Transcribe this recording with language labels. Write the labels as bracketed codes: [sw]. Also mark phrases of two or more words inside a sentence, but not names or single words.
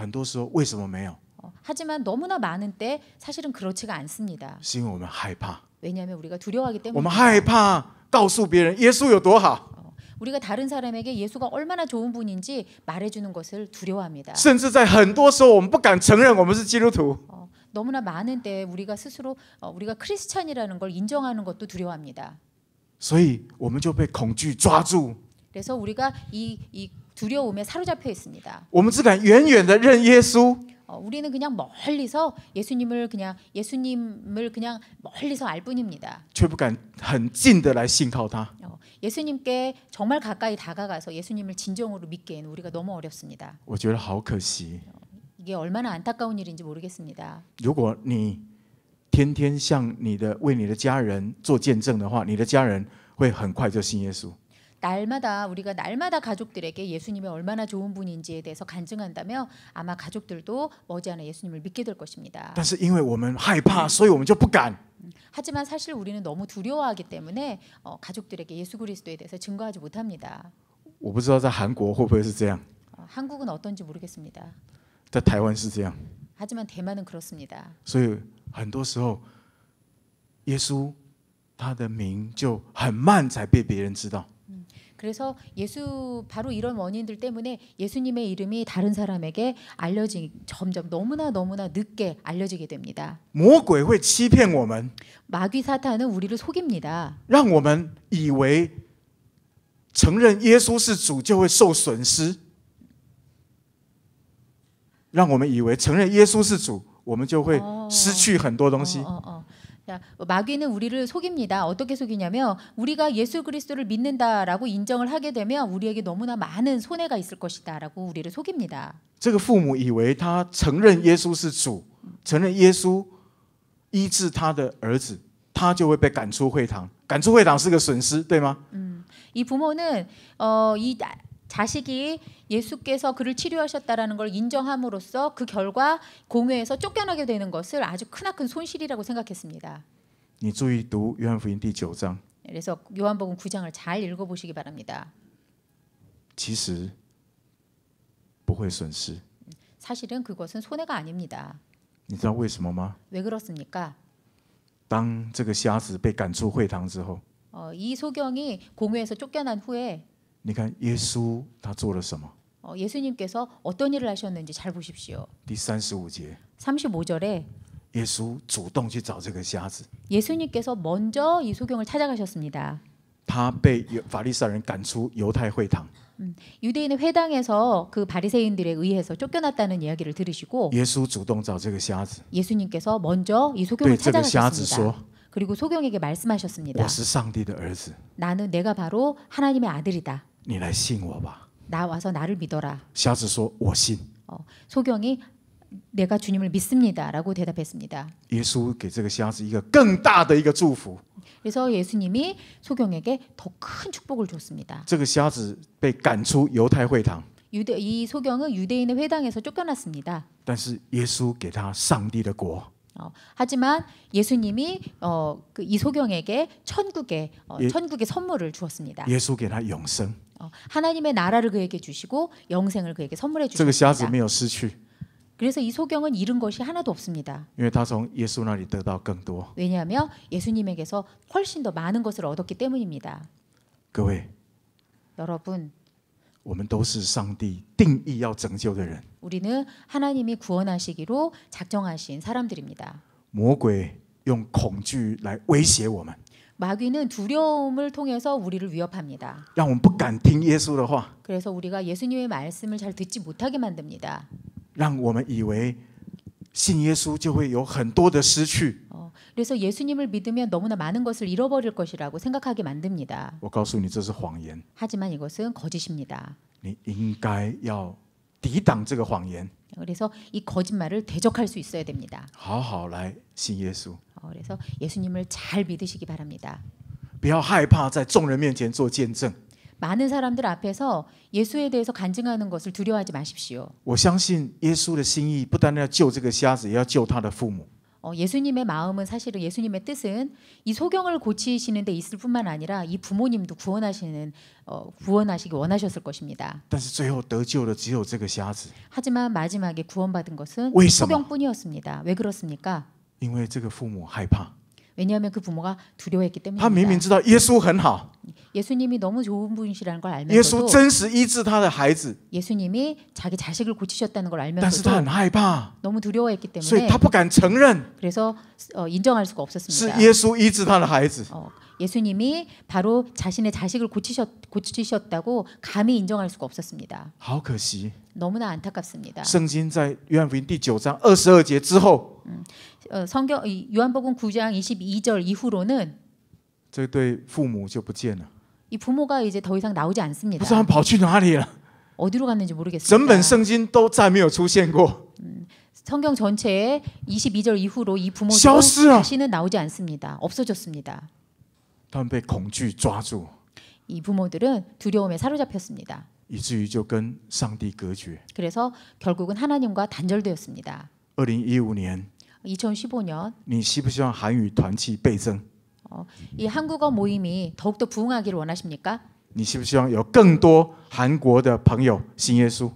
[zh] 但是很多时候为什么没有？ [ko] 하지만 너무나 많은 때 사실은 그렇지가 않습니다. [zh] 是因为我们害怕， [ko] 왜냐하면 우리가 두려워하기 [zh] 我们 [ko] 때문입니다. [zh] 害怕告诉别人耶稣有多好， [ko] 우리가 다른 사람에게 예수가 얼마나 좋은 분인지 말해주는 것을 두려워합니다. [zh] 甚至在很多时候我们不敢承认我们是基督徒。 [ko] 너무나 많은 때 우리가 스스로 우리가 크리스찬이라는 걸 인정하는 것도 두려워합니다. [zh] 所以我们就被恐惧抓住， [ko] 그래서 우리가 이 두려움에 사로잡혀 있습니다. [zh] 我们只敢远远的认耶稣， [ko] 우리는 그냥 멀리서 예수님을 그냥 멀리서 알 뿐입니다. [zh] 却不敢很近的来信靠他。 [ko] 예수님께 정말 가까이 다가가서 예수님을 진정으로 믿기에는 우리가 너무 어렵습니다. [zh] 我觉得好可惜。 [ko] 이게 얼마나 안타까운 일인지 모르겠습니다. [zh] 如果你天天向为你的家人做见证的话，你的家人会很快就信耶稣。 [ko] 우리가 날마다 가족들에게 예수님이 얼마나 좋은 분인지에 대해서 간증한다면 아마 가족들도 머지않아 예수님을 믿게 될 것입니다. [zh] 但是因为我们害怕，所以我们就不敢。 [ko] 하지만 사실 우리는 너무 두려워하기 때문에 가족들에게 예수 그리스도에 대해서 증거하지 못합니다. [zh] 我不知道在韩国会不会是这样， [ko] 한국은 어떤지 모르겠습니다. [zh] 在台湾是这样。 [ko] 하지만 대만은 그렇습니다. [zh] 所以很多时候，耶稣他的名就很慢才被别人知道。 [ko] 그래서 바로 이런 원인들 때문에 예수님의 이름이 다른 사람에게 점점 너무나 늦게 알려지게 됩니다. [zh] 魔鬼会欺骗我们， [ko] 마귀 사탄은 우리를 속입니다. [zh] 让我们以为承认耶稣是主就会受损失，让我们以为承认耶稣是主，我们就会失去很多东西。 [ko] 자, 마귀는 우리를 속입니다. 어떻게 속이냐면 우리가 예수 그리스도를 믿는다라고 인정을 하게 되면 우리에게 너무나 많은 손해가 있을 것이다라고 우리를 속입니다. [zh] 这个父母以为他承认耶稣是主，承认耶稣医治他的儿子，他就会被赶出会堂。赶出会堂是个损失，对吗？ [ko] 이 부모는 이 자식이 예수께서 그를 치료하셨다라는 걸 인정함으로써 그 결과 공회에서 쫓겨나게 되는 것을 아주 크나큰 손실이라고 생각했습니다. [zh] 你注意读约翰福音第9章， [ko] 그래서 요한복음 9장을 잘 읽어보시기 바랍니다. [zh] 其实不会损失。 [ko] 사실은 그것은 손해가 아닙니다. [zh] 你知道为什么吗？ [ko] 왜 그렇습니까? [zh] 当这个瞎子被赶出会堂之后， [ko] 이 소경이 공회에서 쫓겨난 후에 [zh] 你看耶稣他做了什么？ [ko] 예수님께서 어떤 일을 하셨는지 잘 보십시오. [zh] 第35节， [ko] 35절에 [zh] 耶稣主动去找这个瞎子， [ko] 예수님께서 먼저 이 소경을 찾아가셨습니다. [zh] 他被法利赛人赶出犹太会堂， [ko] 유대인의 회당에서 그 바리새인들에 의해서 쫓겨났다는 이야기를 들으시고 [zh] 耶稣主动找这个瞎子， [ko] 예수님께서 먼저 이 소경을 [zh] 对这个瞎子 [ko] 찾아가셨습니다. [zh] 说 [ko] 그리고 소경에게 말씀하셨습니다. [zh] 我是上帝的儿子， [ko] 나는 내가 바로 하나님의 아들이다. [zh] 你来信我吧。 [ko] 나와서 나를 믿어라. [zh] 瞎子说：“我信。 [ko] 소경이 내가 주님을 믿습니다라고 대답했습니다. [zh] 耶稣给这个瞎子一个更大的一个祝福。 [ko] 그래서 예수님이 소경에게 더 큰 축복을 줬습니다. [zh] 这个瞎子被赶出犹太会堂， [ko] 이 소경은 유대인의 회당에서 쫓겨났습니다. [zh] 但是耶稣给他上帝的国。 [ko] 하지만 예수님이 이 소경에게 천국의 예. 선물을 주었습니다. [zh] 耶稣给他永生。 [ko] 하나님의 나라를 그에게 주시고 영생을 그에게 선물해 [zh] 这个瞎子 [ko] 주셨습니다. [zh] 没有失去， [ko] 그래서 이 소경은 잃은 것이 하나도 없습니다. [zh] 因为他从耶稣那里得到更多。 [ko] 왜냐하면 예수님에게서 훨씬 더 많은 것을 얻었기 때문입니다. [zh] 各位， [ko] 여러분, [zh] 我们都是上帝定义要拯救的人。 [ko] 우리는 하나님이 구원하시기로 작정하신 사람들입니다. [zh] 魔鬼用恐惧来威胁我们， [ko] 마귀는 두려움을 통해서 우리를 위협합니다. [zh] 让我们不敢听耶稣的话， [ko] 그래서 우리가 예수님의 말씀을 잘 듣지 못하게 만듭니다. [zh] 让我们以为信耶稣就会有很多的失去。 [ko] 그래서 예수님을 믿으면 너무나 많은 것을 잃어버릴 것이라고 생각하게 만듭니다. [zh] 我告诉你，这是谎言。 [ko] 하지만 이것은 거짓입니다. [zh] 你应该要抵挡这个谎言， [ko] 그래서 이 거짓말을 대적할 수 있어야 됩니다. [zh] 好好来信耶稣， [ko] 그래서 예수님을 잘 믿으시기 바랍니다. [zh] 不要害怕在众人面前做见证。 [ko] 많은 사람들 앞에서 예수에 대해서 간증하는 것을 두려워하지 마십시오. [zh] 我相信耶稣的心意不单要救这个瞎子，也要救他的父母。 [ko] 예수님의 마음은 사실은 예수님의 뜻은 이 소경을 고치시는 데 있을 뿐만 아니라 이 부모님도 구원하시기 원하셨을 것입니다. [zh] 但是最后得救的只有这个瞎子， [ko] 하지만 마지막에 구원받은 것은 [zh] 为什么？ [ko] 소경뿐이었습니다. 왜 그렇습니까? [zh] 因为这个父母害怕， [ko] 왜냐하면 그 부모가 두려워했기 [zh] 他明明 [ko] 때문입니다. [zh] 知道耶稣很好， [ko] 예수님이 너무 좋은 분이시라는 걸 [zh] 耶稣 [ko] 알면서도 [zh] 真实医治他的孩子， [ko] 예수님이 자기 자식을 고치셨다는 걸 [zh] 但是他 [ko] 알면서도 [zh] 很害怕， [ko] 너무 두려워했기 [zh] 所以 [ko] 때문에 [zh] 他不敢承认 [ko] 그래서 인정할 수가 [zh] 是 [ko] 없었습니다. [zh] 耶稣医治他的孩子。 [ko] 예수님이 바로 자신의 자식을 고치셨다고 감히 인정할 수가 없었습니다. [zh] 好可惜， [ko] 너무나 안타깝습니다. [zh] 圣经在约翰福音第9章22节之后， [ko] 요한복음 9장 22절 이후로는 [zh] 这对父母就不见了， [ko] 이 부모가 이제 더 이상 나오지 [zh] 不 [ko] 않습니다. [zh] 知道他们跑去哪里了。 [ko] 어디로 갔는지 [zh] 整本 [ko] 모르겠습니다. [zh] 圣经都再没有出现过。 [ko] 성경 전체에 22절 이후로 이 부모도 [zh] 消失了。 [ko] 다시는 나오지 않습니다. 없어졌습니다. [zh] 他们被恐惧抓住， [ko] 이 부모들은 두려움에 사로잡혔습니다. [zh] 以至于就跟上帝隔绝。 [ko] 그래서 결국은 하나님과 단절되었습니다. [zh] 2015年， [ko] 2015년 [zh] 你希不希望韩语团契倍增？ [ko] 이 한국어 모임이 더욱더 부흥하기를 원하십니까? [zh] 你希不希望有更多韩国的朋友信耶稣？